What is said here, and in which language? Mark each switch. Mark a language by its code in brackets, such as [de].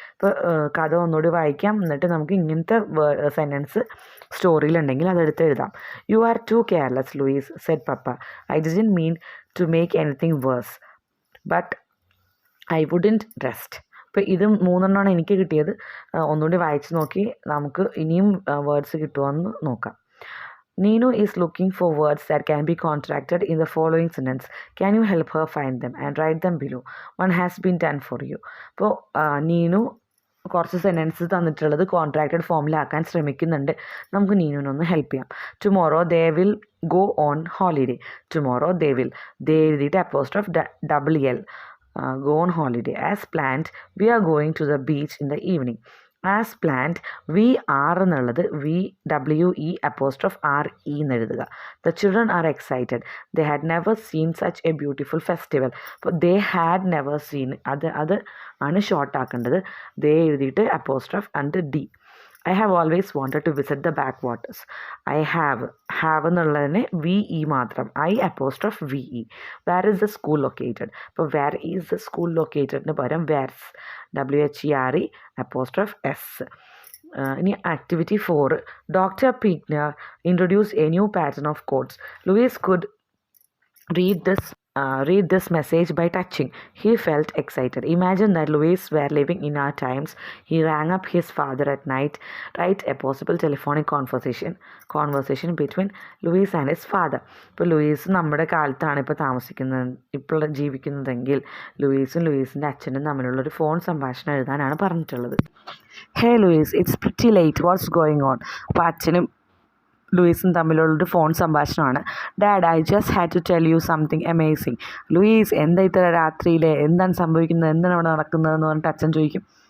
[ml] ഇപ്പോൾ കഥ ഒന്നുകൂടി വായിക്കാം, എന്നിട്ട് നമുക്ക് ഇങ്ങനത്തെ സെൻറ്റൻസ് സ്റ്റോറിയിലുണ്ടെങ്കിൽ അതെടുത്ത് എഴുതാം. [en] You are too careless Louise, said papa. I didn't mean to make anything worse, but I wouldn't rest. [ml] അപ്പോൾ ഇത് 3 എനിക്ക് കിട്ടിയത്. ഒന്നുകൂടി വായിച്ച് നോക്കി നമുക്ക് ഇനിയും വേർഡ്സ് കിട്ടുമോയെന്ന് നോക്കാം. [en] Neenu is looking for words that can be contracted in the following sentence. Can you help her find them and write them below? One has been done for you. [ml] അപ്പോൾ നീനു കുറച്ച് സെൻറ്റൻസ് തന്നിട്ടുള്ളത് contracted ഫോമിലാക്കാൻ ശ്രമിക്കുന്നുണ്ട്. നമുക്ക് നീനുവിനൊന്ന് help ചെയ്യാം. [en] Tomorrow they will go on holiday. Tomorrow they will, they എഴുതിയിട്ട് apostrophe WL, go on holiday. As planned, we are going to the beach in the evening. As planned, we are എന്നുള്ളത് VWE apostrophe RE [ml] എന്ന് എഴുതുക. [en] The children are excited. They had never seen such a beautiful festival. [ml] അപ്പോൾ [en] they had never seen, [ml] അത് ആണ് short ആക്കേണ്ടത്. [en] they എഴുതിയിട്ട് apostrophe and D. I have always wanted to visit the backwaters. I have എന്നുള്ളതിന് VE മാത്രം, I apostrophe VE. Where is the school located? അപ്പോൾ where is the school located ന് പകരം where's, WHERE apostrophe S. ഇനി activity 4. Dr. Pinkner introduced a new pattern of quotes. Louise could read this read this message by touching. He felt excited. Imagine that Louis were living in our times. He rang up his father at night. Write a possible telephonic conversation between Louis and his father. [ml] ഇപ്പോൾ Luis നമ്മുടെ കാലത്താണ് ഇപ്പോൾ ഇപ്പോൾ ജീവിക്കുന്നതെങ്കിൽ ലൂയിസിൻ്റെ അച്ഛനും തമ്മിലുള്ളൊരു phone സംഭാഷണം എഴുതാനാണ് പറഞ്ഞിട്ടുള്ളത്. [en] Hey Louise, it's pretty late, what's going on. [ml] അപ്പോൾ അച്ഛനും ലൂയിസും തമ്മിലുള്ളൊരു ഫോൺ സംഭാഷണമാണ്. [en] Dad, I just had to tell you something amazing. [ml] Luis, എന്താ ഇത്ര രാത്രിയിൽ, എന്താണ് സംഭവിക്കുന്നത്, എന്താണ് അവിടെ നടക്കുന്നതെന്ന് പറഞ്ഞിട്ട് അച്ഛൻ ചോദിക്കും.